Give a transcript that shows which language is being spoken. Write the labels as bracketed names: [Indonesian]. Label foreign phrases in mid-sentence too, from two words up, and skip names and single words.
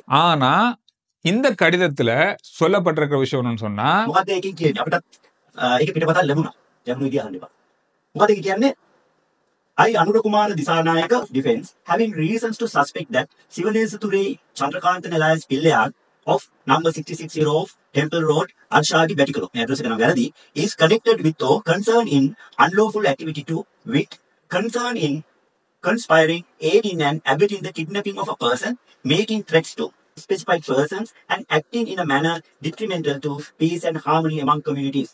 [Tamil] ஆனா இந்த கடிதத்துல சொல்லப்பட்டிருக்கிற விஷயம் என்னன்னு சொன்னா [Sinhala] මොකද්ද ඒකෙන් කියන්නේ? අපිට ඒක පිටපතක් ලැබුණා. ජනු විදිය අහන්න එපා. මොකද ඒක කියන්නේ? [English] I, Anuda Kumara Disanayaka, defense, having reasons to suspect that Sivanesathure Chandrakanthan Elias Pillayar of number 660 of Temple Road, Arshagi, Betikalo, address is connected with or concerned in unlawful activity to with concern in conspiring, aiding and abetting the kidnapping of a person, making threats to specified persons and acting in a manner detrimental to peace and harmony among communities.